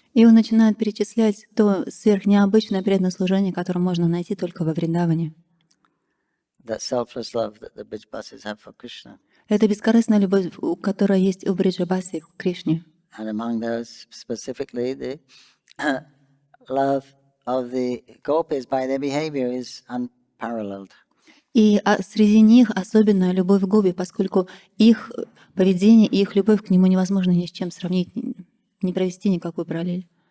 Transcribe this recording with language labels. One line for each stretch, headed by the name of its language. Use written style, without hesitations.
Russian: И он начинает перечислять то сверхнеобычное преданное служение, которое можно найти только во Вриндаване.
English: That selfless love that the Brijbasis have for Krishna.
Russian: Это бескорыстная любовь, которая есть у Бриджабаси к Кришне.
English: And among those, specifically, the love of the gopis by their behavior is unparalleled.
Russian: И среди них особенная любовь к гопи, поскольку их поведение и их любовь к нему невозможно ни с чем сравнить, не провести никакую параллель.